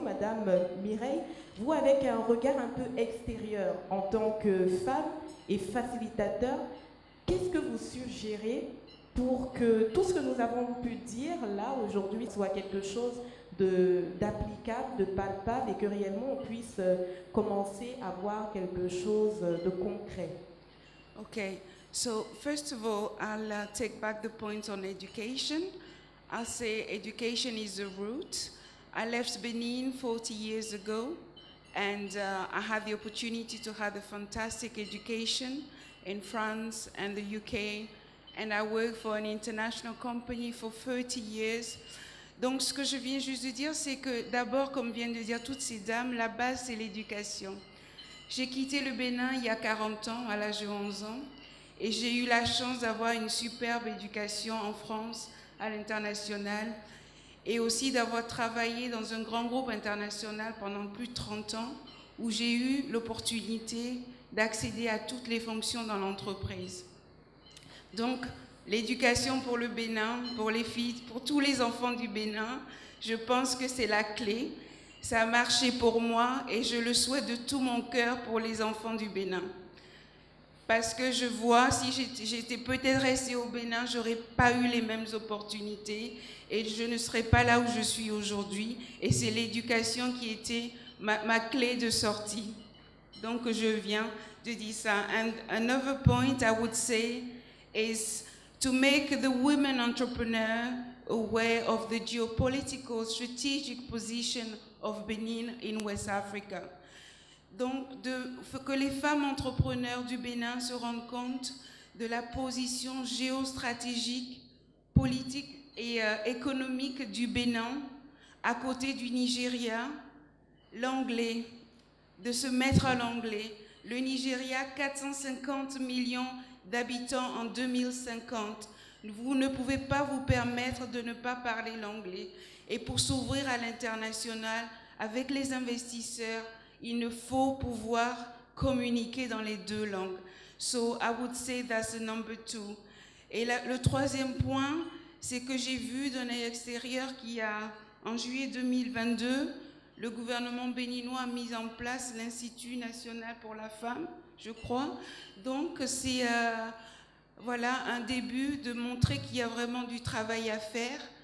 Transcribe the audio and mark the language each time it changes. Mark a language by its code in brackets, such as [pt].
[fr] Madame Mireille, vous, avec un regard un peu extérieur en tant que femme et facilitateur, qu'est-ce que vous suggérez pour que tout ce que nous avons pu dire là aujourd'hui soit quelque chose d'applicable, de palpable, et que réellement on puisse commencer à voir quelque chose de concret? [en] Okay. So first of all, I'll take back the point on education. I'll say education is the root. I left Benin 40 years ago, and I had the opportunity to have a fantastic education in France and the UK, and I worked for an international company for 30 years. [fr] Donc ce que je viens juste de dire, c'est que d'abord, comme viennent de dire toutes ces dames, la base c'est l'éducation. J'ai quitté le Bénin il y a 40 ans, à l'âge de 11 ans. Et j'ai eu la chance d'avoir une superbe éducation en France, à l'international, et aussi d'avoir travaillé dans un grand groupe international pendant plus de 30 ans, où j'ai eu l'opportunité d'accéder à toutes les fonctions dans l'entreprise. Donc, l'éducation pour le Bénin, pour les filles, pour tous les enfants du Bénin, je pense que c'est la clé. Ça a marché pour moi et je le souhaite de tout mon cœur pour les enfants du Bénin. Parce que je vois, si j'étais peut-être restée au Bénin, je n'aurais pas eu les mêmes opportunités et je ne serais pas là où je suis aujourd'hui. Et c'est l'éducation qui était ma clé de sortie. Donc je viens de dire ça. [en] And another point I would say is to make the women entrepreneur aware of the geopolitical strategic position of Benin in West Africa. [fr] Donc, que les femmes entrepreneurs du Bénin se rendent compte de la position géostratégique, politique et économique du Bénin, à côté du Nigeria, l'anglais, de se mettre à l'anglais. Le Nigeria, 450 millions d'habitants en 2050. Vous ne pouvez pas vous permettre de ne pas parler l'anglais. Et pour s'ouvrir à l'international, avec les investisseurs, il faut pouvoir communiquer dans les deux langues. [en] So I would say that's the number 2. [fr] Et le troisième point, c'est que j'ai vu d'un œil extérieur en juillet 2022, le gouvernement béninois a mis en place l'Institut national pour la femme, je crois. Donc c'est voilà un début de montrer qu'il y a vraiment du travail à faire.